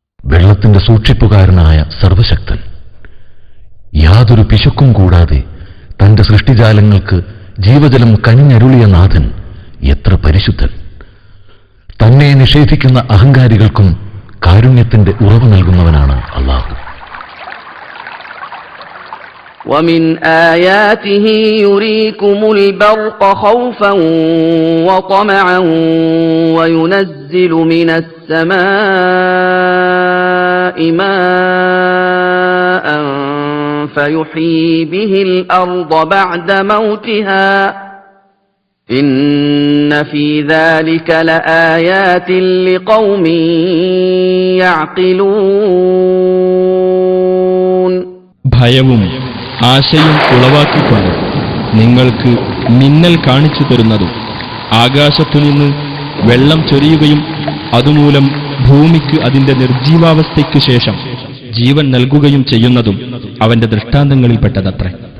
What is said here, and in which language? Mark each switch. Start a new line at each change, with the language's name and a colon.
Malayalam: വെള്ളത്തിന്റെ സൂക്ഷിപ്പുകാരനായ സർവശക്തൻ. യാതൊരു പിശുക്കും കൂടാതെ തന്റെ സൃഷ്ടിജാലങ്ങൾക്ക് ജീവജലം കനിഞ്ഞരുളിയ നാഥൻ എത്ര പരിശുദ്ധൻ! തന്നെ നിഷേധിക്കുന്ന അഹങ്കാരികൾക്കും കാരുണ്യത്തിന്റെ ഉറവ് നൽകുന്നവനാണ് അല്ലാഹു.
Arabic: ومن آياته يريكم البرق خوفا وطمعا وينزل من السماء ماء فيحيي به الأرض بعد موتها إن في ذلك لآيات لقوم يعقلون.
Malayalam: ഭയവും ആശയും ഉളവാക്കിക്കൊണ്ട് നിങ്ങൾക്ക് മിന്നൽ കാണിച്ചു തരുന്നതും ആകാശത്തുനിന്ന് വെള്ളം ചൊരിയുകയും അതുമൂലം ഭൂമിക്ക് അതിന്റെ നിർജീവാവസ്ഥയ്ക്കു ശേഷം ജീവൻ നൽകുകയും ചെയ്യുന്നതും അവന്റെ ദൃഷ്ടാന്തങ്ങളിൽപ്പെട്ടതത്രേ.